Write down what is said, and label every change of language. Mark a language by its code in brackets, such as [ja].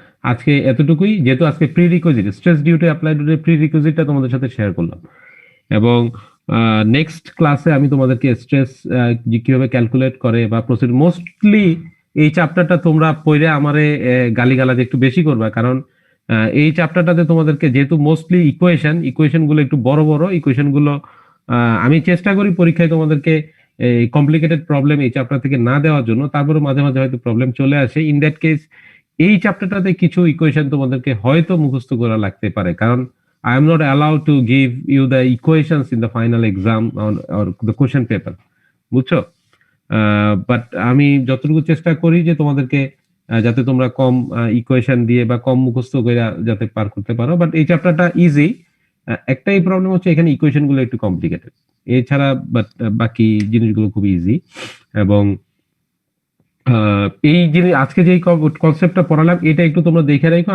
[bn] আজকে এতটুকুই, যেহেতু আজকে pre requisite stress due to apply to pre রিকুইজিটটা তোমাদের সাথে শেয়ার করলাম, এবং নেক্সট ক্লাসে আমি তোমাদেরকে স্ট্রেস কিভাবে ক্যালকুলেট করে বা প্রসিড, মোস্টলি এই চ্যাপ্টারটা তোমরা পড়ে আমারে গালিগালাজ একটু বেশি করবা, কারণ এই চ্যাপ্টারটাতে তোমাদেরকে যেহেতু মোস্টলি ইকুয়েশন গুলো একটু বড় বড় ইকুয়েশন গুলো, আমি চেষ্টা করি পরীক্ষায় তোমাদেরকে এই কমপ্লিকেটেড প্রবলেম এই চ্যাপ্টার থেকে না দেওয়ার জন্য, তারপরে মাঝে মাঝে হয়তো প্রবলেম চলে আসে। ইন দ্যাট কেস এই চ্যাপ্টারটাতে কিছু ইকুয়েশন তোমাদেরকে হয়তো মুখস্থ করা লাগতে পারে, কারণ [en] I am not allowed to give you the equations in the final exam or the question paper, [bn] বুঝছো? বাট আমি যতটুকু চেষ্টা করি যে তোমাদেরকে যাতে তোমরা কম ইকুয়েশন দিয়ে বা কম মুখস্থ করে যাতে পার করতে পারো। বাট এই চ্যাপ্টারটা ইজি, একটাই প্রবলেম হচ্ছে এখানে ইকুয়েশন গুলো একটু কমপ্লিকেটেড, এছাড়া বাট বাকি জিনিসগুলো খুব ইজি। এবং এই জিনিস আজকে যে কনসেপ্টটা পড়ালাম এটা একটু তোমরা দেখে রাখো।